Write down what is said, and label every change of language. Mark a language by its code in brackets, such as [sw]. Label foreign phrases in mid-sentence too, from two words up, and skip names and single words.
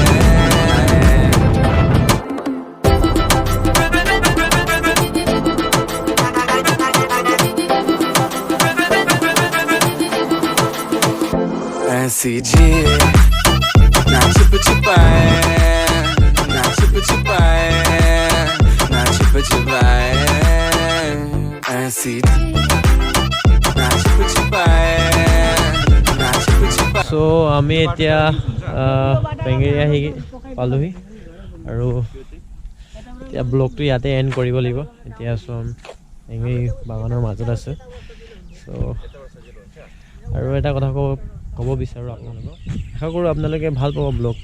[hi] ऐसी जी ना छिप छिपाए ना छिप छिपाए ना छिप छिपाए ऐसी ना छिप छिपाए ना छिप छिपाए [as] চ' আমি এতিয়া পেঙেৰী আহি পালোহি আৰু এতিয়া ব্লগটো ইয়াতে এণ্ড কৰিব লাগিব। এতিয়া চ' পেঙেৰী বাগানৰ মাজত আছে। চ' আৰু এটা কথা ক'ব বিচাৰোঁ আপোনালোকক, আশা কৰোঁ আপোনালোকে ভাল পাব ব্লগটো।